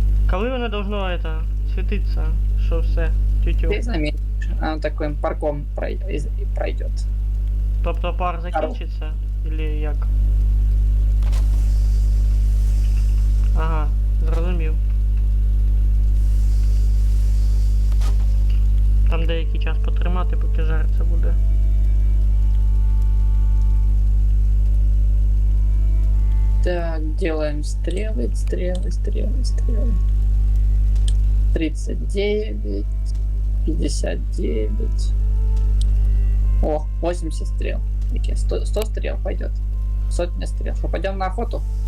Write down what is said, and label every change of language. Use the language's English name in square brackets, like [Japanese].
[Ukrainian] Коли воно [Russian] должно это, [Ukrainian] світитися, що все, тютю. [Russian] Ты заметишь, оно таким парком пройдет. [Ukrainian] Тобто пар закінчиться? Или як? Ага, зрозумів. Там деякий час потримати, поки жариться буде. [Russian] Так, делаем стрелы, стрелы, стрелы, стрелы. 39, 59. О, 80 стрел. Окей, 100 стрел пойдет. Сотня стрел. Что, пойдем на охоту?